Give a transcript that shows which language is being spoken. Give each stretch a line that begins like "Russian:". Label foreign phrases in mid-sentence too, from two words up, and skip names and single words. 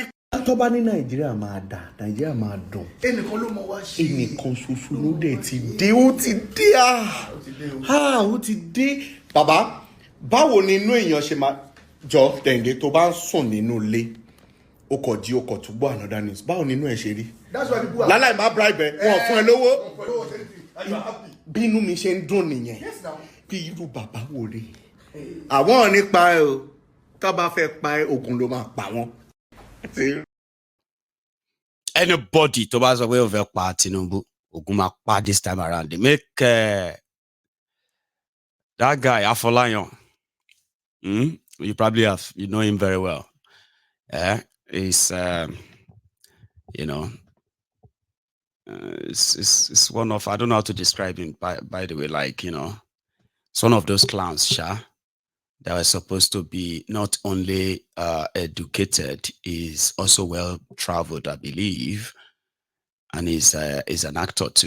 Yoruba: Tó bá ní Nàìjíríà máa dà, Nàìjíríà máa dùn. Ẹnìkan ló mọ wá ṣe. Ẹnìkan ṣoṣo ló dẹ̀ ti dé. Ó ti dé. Bàbá, báwo ni inú èèyàn ṣe máa jọ Dẹ̀ǹdé tó bá ń sùn nínú ilé? O kò jí, o kò tún gbọ́
English: another news.
Yoruba: Báwo ni inú ẹ̀ ṣe rí? Láláì má bribe ẹ̀, wọn fún ẹ lówó. Bí inú mi ṣe ń dùn nìyẹn. Bí irú bàbá wo rè? Àwọn ò ní pa ẹ o. Tó bá fẹ́ pa ẹ, ogun ló máa pa wọ́n. Anybody tó bá sọ pé ó fẹ́ pa Tinubu, ogun máa pa
English: this time around. They make that guy Afolayan. You probably you know him very well. He's it's one of, I don't know how to describe him by the way, like, it's one of those clowns, that are supposed to be not only educated, is also well traveled, I believe, and is an actor too.